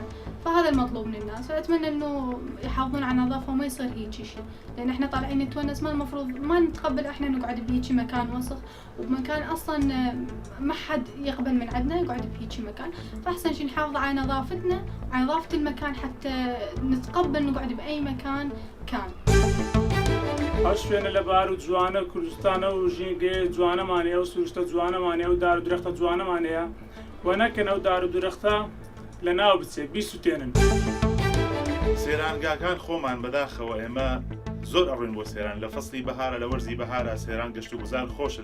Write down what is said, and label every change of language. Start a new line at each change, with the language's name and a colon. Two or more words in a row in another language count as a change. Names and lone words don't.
Arabic: فهذا المطلوب من الناس، فأتمنى انه يحافظون على نظافة وما يصير هيك شيء، لان احنا طالعين نتونس ما المفروض ما نتقبل احنا نقعد بهيك مكان وسخ ومكان اصلا ما حد يقبل من عندنا يقعد بهيك مكان، فاحسن شيء نحافظ على نظافتنا وعلى نظافة المكان حتى نتقبل نقعد بأي مكان كان.
Central Kurdish: شوێنە لە بار و جوانە کوردستانە و ژینگەی جوانەمانەیە و سروشتە جوانەمانەیە و دار و درەختە جوانەمانەیە و نەکەن ئەو دار و درەختە لە ناو بچێ بیسووتێنن. سێرانگاکان خۆمان بەداخەوە ئێمە زۆر ئەڕوین بۆ سێران لە فەسڵی بەهارە لە وەرزی بەهارە سێران گەشت و گوزار خۆشە